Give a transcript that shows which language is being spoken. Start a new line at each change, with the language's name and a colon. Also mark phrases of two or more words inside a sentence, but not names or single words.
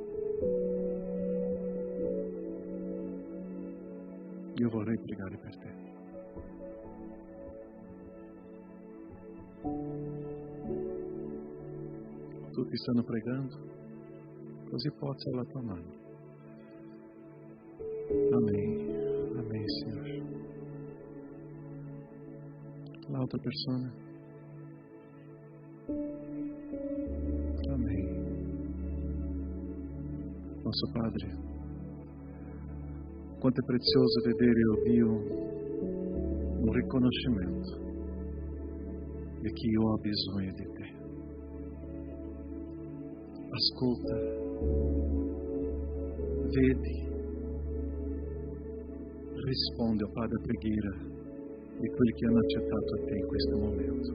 Italian: Io vorrei pregare per te. Tutti stanno pregando? così può alzare la tua mano.
Portuguese: Amém. Amém, Senhor.
Italian: L'altra persona.
Portuguese: Amém. Nosso Padre,
Italian: quanto è prezioso vedere, oh Dio, un riconoscimento di che io ho bisogno di te. Ascolta, vedi, risponde, oh Padre, a preghiera di quelli che hanno accettato a te in questo momento.